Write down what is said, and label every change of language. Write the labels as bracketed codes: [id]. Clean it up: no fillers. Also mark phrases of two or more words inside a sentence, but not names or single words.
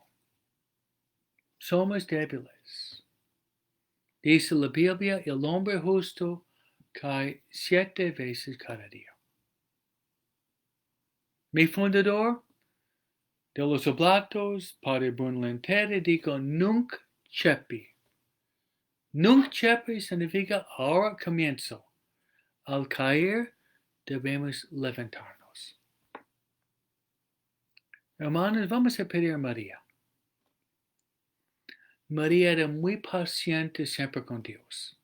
[es] Somos débiles. Dice la Biblia, el hombre justo cae 7 veces cada día. Mi fundador de los Oblatos, Padre Bruno Lentera, dijo, [la] nunc cepi. Nunc cepi [es] significa ahora comienzo. Al caer, debemos levantarnos. Hermanos, vamos a pedir a María. María era muy paciente siempre con Dios.